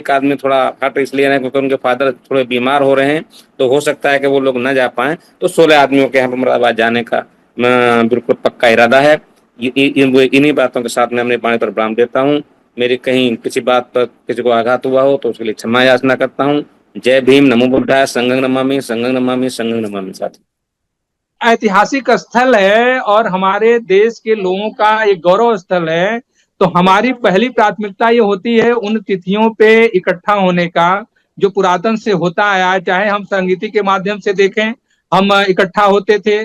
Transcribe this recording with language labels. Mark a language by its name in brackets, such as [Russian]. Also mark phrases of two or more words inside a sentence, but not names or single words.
[Hindi] एक आदमी थोड़ा हट इसलिए रहे क्योंकि उनके फादर थोड़े बीमार हो रहे हैं, तो हो सकता है कि वो लोग न जा पाए। तो 16 आदमियों के यहाँ पर मुरादाबाद जाने का बिल्कुल पक्का इरादा है। इन्हीं बातों के साथ मैं अपने वाणी पर विराम देता हूँ। मेरी कहीं किसी बात पर किसी को आघात हुआ हो तो उसके लिए क्षमा याचना करता हूँ। जय भीम, [Pali] नमो बुद्धाय, संघं नमामि, संघं नमामि, संघं नमामि साथी। [Hindi] ऐतिहासिक स्थल है और हमारे देश के लोगों का एक गौरव स्थल है। तो हमारी पहली प्राथमिकता ये होती है उन तिथियों पे इकट्ठा होने का जो पुरातन से होता आया है। चाहे हम संगीति के माध्यम से देखें, हम इकट्ठा होते थे।